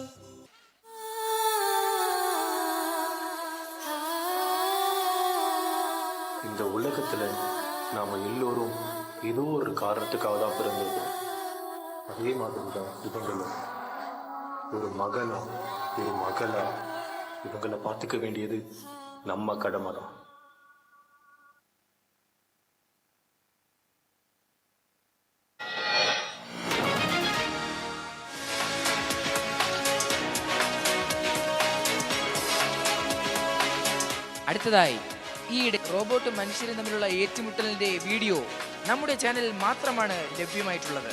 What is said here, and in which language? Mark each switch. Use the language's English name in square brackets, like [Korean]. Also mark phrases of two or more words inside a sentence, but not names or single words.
[Tamil] இந்த உலகத்துல நாம எல்லோரும் ஏதோ ஒரு காரணத்துக்காக தான் பிறந்திருக்கோம். அதே மாதிரி தான் இவங்களும் ஒரு மகனா ஒரு மகளா இவங்களை பார்த்துக்க வேண்டியது நம்ம கடமை தான். [Malayalam] അടുത്തതായി ഈയിടെ റോബോട്ടും മനുഷ്യരും തമ്മിലുള്ള ഏറ്റുമുട്ടലിന്റെ വീഡിയോ നമ്മുടെ ചാനലിൽ മാത്രമാണ് ലഭ്യമായിട്ടുള്ളത്.